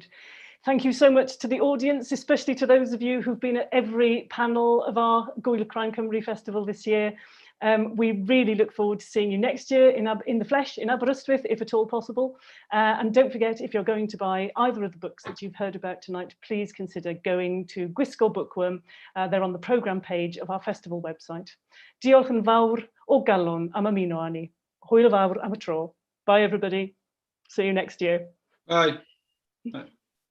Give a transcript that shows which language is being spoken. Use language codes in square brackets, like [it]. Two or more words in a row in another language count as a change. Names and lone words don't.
[en] Thank you so much to the audience, especially to those of you who've been at every panel of our Gwyl Crime Cymru Festival this year. We really look forward to seeing you next year in the flesh, in Aberystwyth, if at all possible. And don't forget, if you're going to buy either of the books that you've heard about tonight, please consider going to Gwisgo Bookworm. They're on the programme page of our festival website. [cy] Diolch yn fawr o galon am ymuno â ni. Hwyl fawr am y tro. [en] Bye, everybody. See you next year. Bye. Bye.